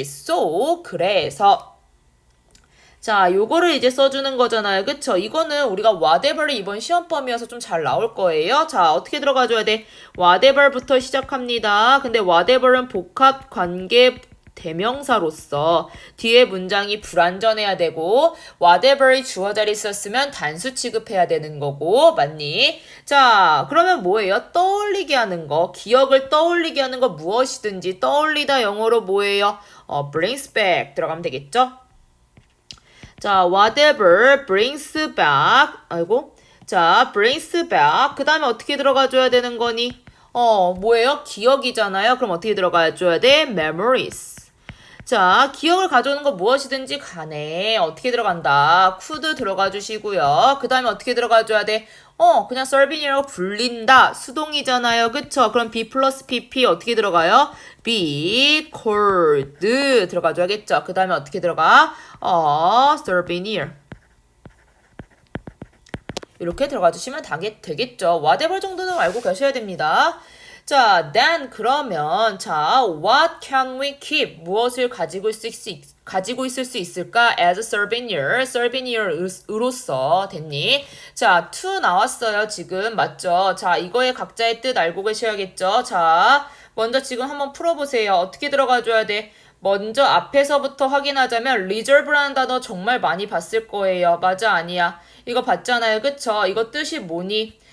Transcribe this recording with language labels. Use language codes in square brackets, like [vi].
[ko] So, 그래서 자, 요거를 이제 써주는 거잖아요. 그쵸? 이거는 우리가 whatever를 이번 시험 범위여서 좀 잘 나올 거예요. 자, 어떻게 들어가줘야 돼? whatever부터 시작합니다. 근데 whatever은 복합 관계 대명사로서 뒤에 문장이 불완전해야 되고 whatever이 주어 자리 있었으면 단수 취급해야 되는 거고 맞니? 자, 그러면 뭐예요? 떠올리게 하는 거, 기억을 떠올리게 하는 거 무엇이든지 떠올리다 영어로 뭐예요? brings back 들어가면 되겠죠? [en] 자, whatever brings back. 아이고. 자, brings back. [ko] 그 다음에 어떻게 들어가줘야 되는 거니? 뭐예요? 기억이잖아요. 그럼 어떻게 들어가줘야 돼? [en] memories. [ko] 자, 기억을 가져오는 거 무엇이든지 간에 어떻게 들어간다? could 들어가 주시고요. 그 다음에 어떻게 들어가줘야 돼? 그냥 servin이라고 불린다. 수동이잖아요. 그쵸? 그럼 be 플러스 pp 어떻게 들어가요? be called 들어가줘야겠죠. 그 다음에 어떻게 들어가? [en] souvenir. [ko] 이렇게 들어가 주시면 되겠죠. whatever 정도는 알고 계셔야 됩니다. [en] 자, then 그러면 자, what can we keep? [ko] 무엇을 가지고 있을 수 있을까? [en] as a souvenir, souvenir으로서 됐니? [ko] 자, to 나왔어요. 지금 맞죠? 자, 이거의 각자의 뜻 알고 계셔야겠죠? 자, 먼저 지금 한번 풀어보세요. 어떻게 들어가줘야 돼? 먼저 앞에서부터 확인하자면 reserve라는 단어 정말 많이 봤을 거예요. 맞아, 아니야? 이거 봤잖아요. 그쵸? 이거 뜻이 뭐니?